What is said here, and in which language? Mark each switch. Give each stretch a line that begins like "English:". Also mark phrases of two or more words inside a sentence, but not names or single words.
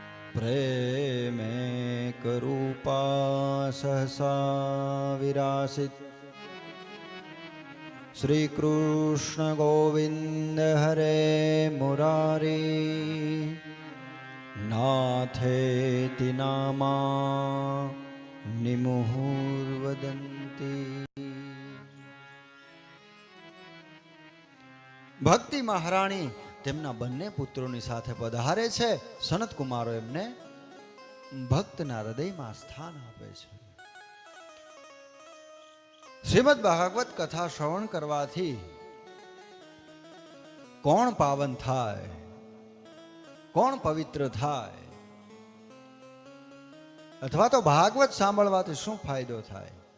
Sanskrit: प्रेमे करूपा सहसा विरासित श्री कृष्ण गोविंद हरे मुरारी नाथेति नामा निमुहुर्वदन्ति।
Gujarati: ભક્તિ મહારાણી તેમના બંને પુત્રોની સાથે પધારે છે. સનત કુમારો એમને ભક્તના હૃદયમાં સ્થાન આપે છે. શ્રીમદ ભાગવત કથા શ્રવણ કરવાથી કોણ પાવન થાય, કોણ પવિત્ર થાય, અથવા તો ભાગવત સાંભળવાથી શું ફાયદો થાય?